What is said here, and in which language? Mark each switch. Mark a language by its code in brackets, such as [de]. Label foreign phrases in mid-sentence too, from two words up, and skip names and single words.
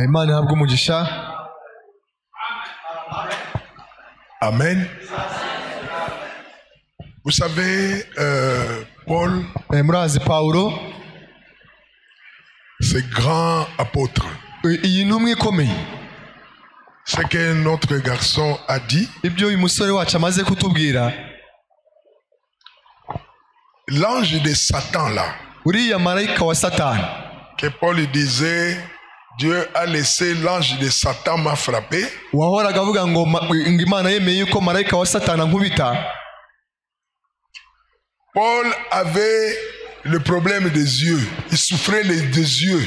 [rw] Imana ihabwe umugisha. Amen. [fr] Vous savez, Paul, [rw] murazi Pawulo, [fr] ce grand apôtre, [rw] iyi ntumwa ikomeye, [fr] ce que notre garçon a dit, [rw] ibyo uyu musore wacu amaze kutubwira, [fr] l'ange de Satan là, [rw] uriya marayika wa Satani, [fr] que Paul disait, Dieu a laissé l'ange de Satan m'a frappé. [rw] wahoraga avuga ngo Imana yemeye yuko marayika wa Satani ankubita. [fr] Paul avait le problème des yeux. Il souffrait des yeux.